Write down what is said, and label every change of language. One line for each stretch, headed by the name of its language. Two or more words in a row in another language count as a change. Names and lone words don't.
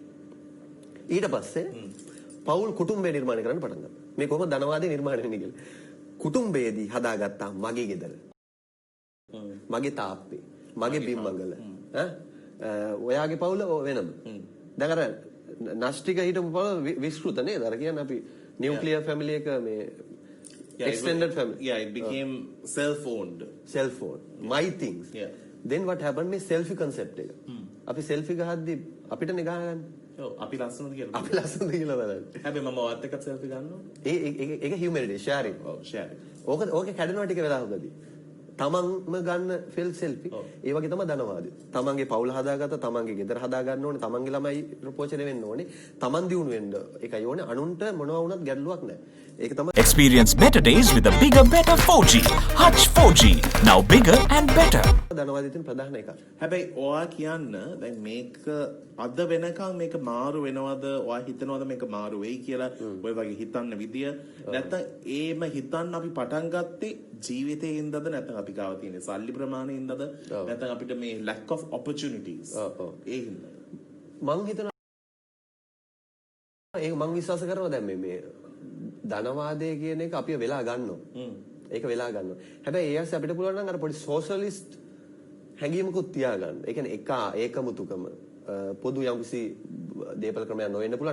Sinhala: ඊට පස්සේ පවුල් කුටුම්බය නිර්මාණය කරන්න පටන් ගත්තා. මේ කොහොමද ධනවාදය නිර්මාණය වෙන්නේ කියලා. කුටුම්බයේදී හදාගත්තා මගේ ගෙදර. මගේ තාප්පේ. මගේ බිම්මංගල. ඔයාගේ පවුල වෙනම. දැන් අර නෂ්ටික හිටපු පවුල විස්තෘත නේද? අර කියන්නේ අපි
English: nuclear family
Sinhala: එක මේ
English: extended family. Yeah, it became self-owned. My things. Yeah. Then what happened
Sinhala: මේ
English: selfie concept
Sinhala: එක. අපි selfie ගහද්දි අපිටනේ ගහගන්නේ. ඔව් අපි ලස්සනද කියලා. අපි ලස්සනද කියලා බලන්න. හැබැයි මම ඔයත් එක්කත් selfie ගන්නවා.
English: ඒක humanity sharing.
Sinhala: ඔව් sharing. ඕක කැඩෙනවා ටික වෙලාවකදී. තමන්ම ගන්න selfie. ඒ වගේ තමයි ධනවාදය. තමන්ගේ පවුල හදාගත්තා, තමන්ගේ ගෙදර හදා ගන්න ඕනේ, තමන්ගේ ළමයි ප්‍රපෝෂණය වෙන්න ඕනේ. තමන් දියුණු වෙන්න ඒකයි ඕනේ. අනුන්ට මොනවා වුණත් ගැටලුවක් නැහැ. ඒක තමයි
English: Experience better days with a bigger, better 4G. Hutch 4G. Now bigger and better.
Sinhala: ධනවාදයෙන් ප්‍රධාන එකක්. හැබැයි ඔයා කියන්න දැන් මේක අද වෙනකන් මේක මාරු වෙනවද? ඔයා හිතනවද මේක මාරු වෙයි කියලා? ඔය වගේ හිතන්න විදිය නැත්නම් ඒම හිතන්න අපි පටන් ගත්තේ ජීවිතේ ඉඳද නැත්නම් අපි ගාව තියෙන සල්ලි ප්‍රමාණය ඉඳද නැත්නම් අපිට මේ
English: lack of opportunities
Sinhala: ඒ හින්දා මං හිතනවා ඒක මං විශ්වාස කරනවා දැන් මේ ධනවාදය කියන එක අපි වෙලා ගන්නවා. ඒක වෙලා ගන්නවා. හැබැයි ඒ ඇස්සේ අපිට පුළුවන් නම් අර පොඩි සෝෂලිස්ට් හැඟීමකුත් තියාගන්න. ඒ කියන්නේ ඒකමුතුකම පොදු යම්කිසි දේපල ක්‍රමයක් නොවෙන්න පුළුවන්.